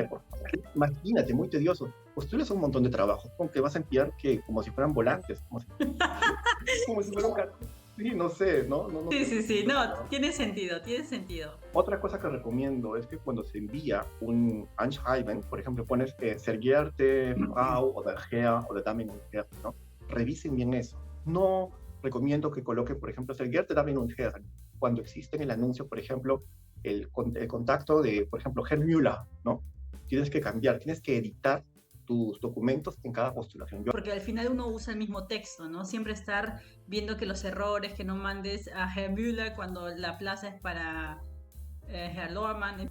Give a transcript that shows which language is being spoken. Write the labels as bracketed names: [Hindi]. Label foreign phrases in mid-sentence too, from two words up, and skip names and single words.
[Spanish] ay, imagínate, muy tedioso, pues tú eres un montón de trabajo, como que vas a enviar que como si fueran volantes, como si fuera un cartón. Sí, no sé, no Sí, sé. sí, sí, no, tiene sentido, tiene sentido. Otra cosa que recomiendo es que cuando se envía un Anschreiben, por ejemplo, pones [German] sehr geehrte Frau [Spanish] o [German] der Herr [Spanish] o [German] der Damen und Herren, [Spanish] ¿no? Revisen bien eso. No recomiendo que coloque, por ejemplo, [German] sehr geehrte Damen und Herren, [Spanish] cuando existe en el anuncio, por ejemplo, el contacto de, por ejemplo, Herr Müller, ¿no? Tienes que cambiar, tienes que editar tus documentos en cada postulación. Porque al final uno usa el mismo texto, ¿no? Siempre estar viendo que los errores, que no mandes a Herr Müller cuando la plaza es para Herr Lohrmann.